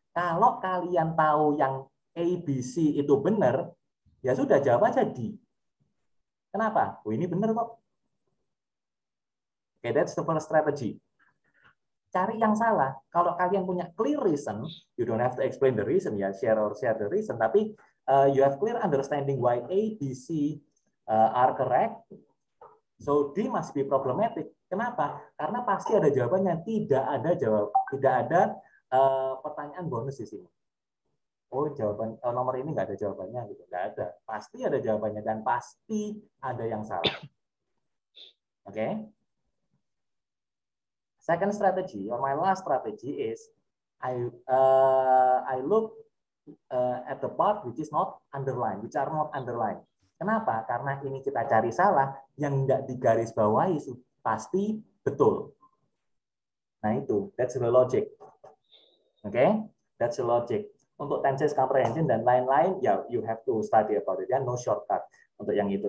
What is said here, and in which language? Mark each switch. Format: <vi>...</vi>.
<id>Kalau kalian tahu yang A, B, C itu benar, ya sudah jawab aja D. Kenapa? Oh, ini benar kok.</id> <en>Okay, that's the first strategy.</en> <id>Cari yang salah. Kalau kalian punya</id> <en>clear reason, you don't have to explain the reason, ya share the reason, tapi you have clear understanding why A, B, C are correct. So D must be problematic.</en> <id>Kenapa? Karena pasti ada jawabannya. Tidak ada pertanyaan bonus di sini. Oh, jawaban nomor ini nggak ada jawabannya gitu. Nggak ada. Pasti ada jawabannya dan pasti ada yang salah. Oke? Okay?</id> <en>Second strategy or my last strategy is I look at the part which is not underlined, which are not underlined.</en> <id>Kenapa? Karena ini kita cari salah, yang nggak digarisbawahi pasti betul.</id> <en>Nah itu, that's the logic. Oke, okay? That's the logic.</en> <id>Untuk tenses comprehension dan lain-lain, ya</id> <en>you have to study about it.</en> <id>Ya, no shortcut untuk yang itu.</id>